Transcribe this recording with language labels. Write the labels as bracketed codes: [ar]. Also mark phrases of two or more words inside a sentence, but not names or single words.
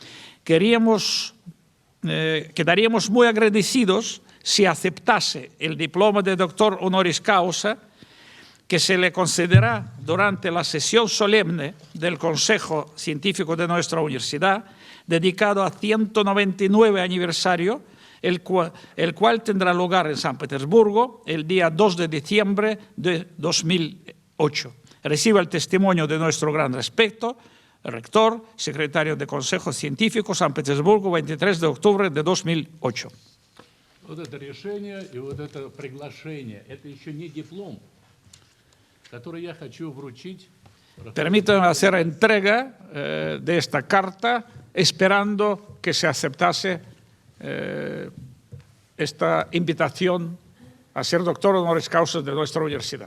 [es] Quedaríamos muy agradecidos si aceptase el diploma de doctor [la] honoris causa [es] que se le concederá durante la sesión solemne del Consejo Científico de nuestra universidad, dedicado a 199 aniversario, el cual tendrá lugar en San Petersburgo el día 2 de diciembre de 2008. Reciba el testimonio de nuestro gran respeto, rector, secretario de Consejo Científico, San Petersburgo, 23 de octubre de 2008. [ru] Вот это решение и вот это приглашение, это еще не диплом, который я хочу вручить. [es] Permítanme hacer entrega de esta carta, esperando que se aceptase esta invitación a ser doctor [la] honoris causa [es] de nuestra universidad.